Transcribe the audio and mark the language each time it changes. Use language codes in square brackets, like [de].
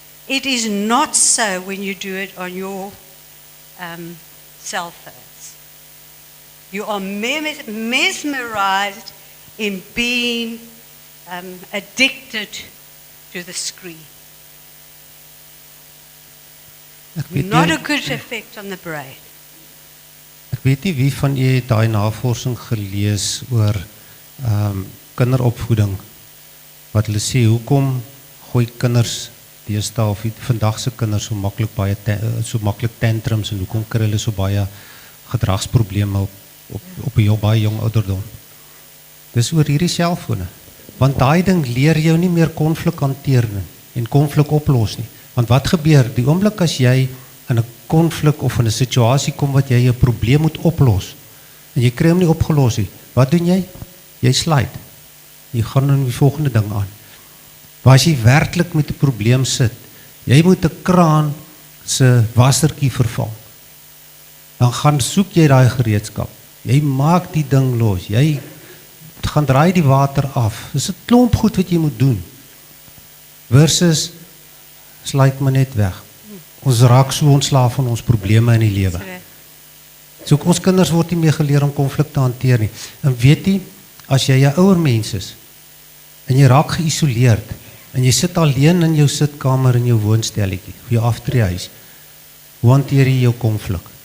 [en] It is not so when you do it on your cell phones. You are mesmerized in being addicted to the screen. Not a good effect on the brain. [af] Ek weet nie wie van julle het daai navorsing gelees oor kinderopvoeding, wat hulle sê, hoekom gooi kinders deesdae of vandag se kinders so maklik tantrums en hoekom kry hulle so baie gedragsprobleme op 'n baie jong ouderdom. Dis oor hierdie selfone. Want daai ding leer jou nie meer konflik hanteer en konflik oplos nie. Want wat gebeur, die oomblik as jy in 'n konflik of in 'n situasie kom wat jy 'n probleem moet oplos, en jy kry hom nie opgelos nie, wat doen jy? Jy sluit. Jy gaan aan die volgende ding aan. Maar as jy werklik met 'n probleem sit, jy moet 'n kraan se wassertjie vervang. Dan gaan soek jy daai gereedskap. Jy maak die ding los. Jy gaan draai die water af. Dis 'n klomp goed wat jy moet doen. Versus sluit maar net weg. Ons raak so ontslaaf van ons probleme in die lewe. So ons kinders word nie meer geleer om konflik te hanteer nie. En weet jy, as jy 'n ouer mens is en jy raak geïsoleerd en jy sit alleen in jou sitkamer in jou woonstelletjie of jou aftreehuis, hoe hanteer jy jou konflik?